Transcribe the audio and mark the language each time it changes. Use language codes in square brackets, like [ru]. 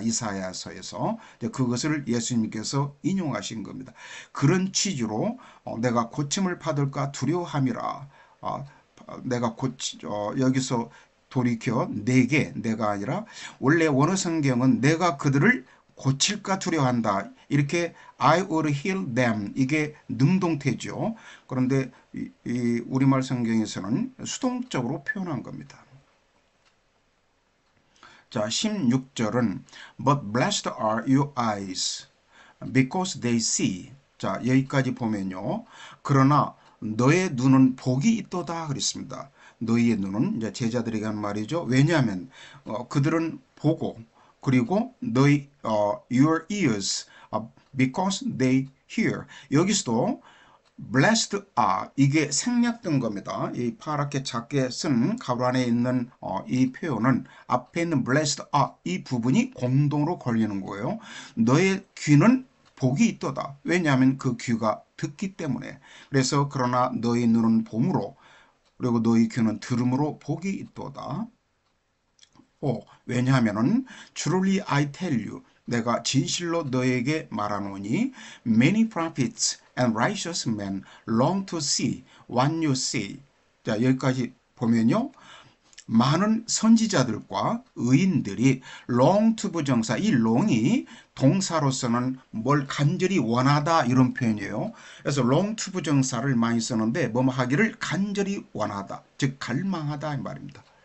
[ko] 이사야서에서 그것을 예수님께서 인용하신 겁니다. 그런 취지로 내가 고침을 받을까 두려워함이라. 내가 여기서 돌이켜 내가 아니라 원래 원어 성경은 내가 그들을 고칠까 두려워한다. 이렇게 [en] I will heal them [ko] 이게 능동태죠. 그런데 이 우리말 성경에서는 수동적으로 표현한 겁니다. 자, 16절은 [en] But blessed are your eyes because they see. [ko] 자, 여기까지 보면요. 그러나 너의 눈은 복이 있도다 그랬습니다. 너희의 눈은 이제 제자들에게 한 말이죠. 왜냐하면 그들은 보고 그리고 너희 [en] your ears because they hear. [ko] 여기서도 [en] blessed are [ko] 이게 생략된 겁니다. 이 파랗게 작게 쓴 가로 안에 있는 이 표현은 앞에 있는 [en] blessed are [ko] 이 부분이 공동으로 걸리는 거예요. 너의 귀는 복이 있도다. 왜냐하면 그 귀가 듣기 때문에. 그래서 그러나 너희 눈은 봄으로 그리고 너희 귀는 들음으로 복이 있도다. 왜냐하면은 [en] truly I tell you [ko] 내가 진실로 너에게 말하노니 [en] many prophets and righteous men long to see what you see. [ko] 자, 여기까지 보면요. 많은 선지자들과 의인들이 [en] long to [ko] 부정사 이 long이 동사로서는 뭘 간절히 원하다 이런 표현이에요. 그래서 [en] long to [ko] 부정사를 많이 쓰는데 뭐뭐 하기를 간절히 원하다 즉 갈망하다 이 말입니다.